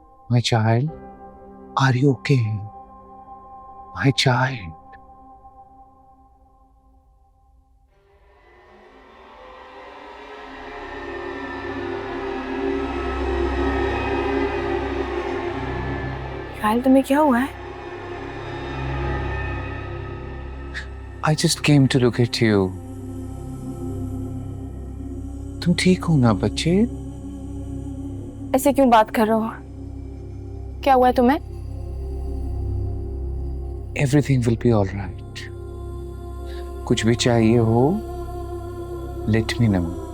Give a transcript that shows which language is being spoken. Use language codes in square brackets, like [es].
[en] My child, are you okay? My child. [hi] कायल, तुम्हें क्या हुआ है? [en] I just came to look at you. [hi] तुम ठीक हो ना बच्चे? ऐसे क्यों बात कर रहे हो? क्या हुआ है तुम्हें? [en] Everything will be all right. [hi] कुछ भी चाहिए हो, [en] let me know.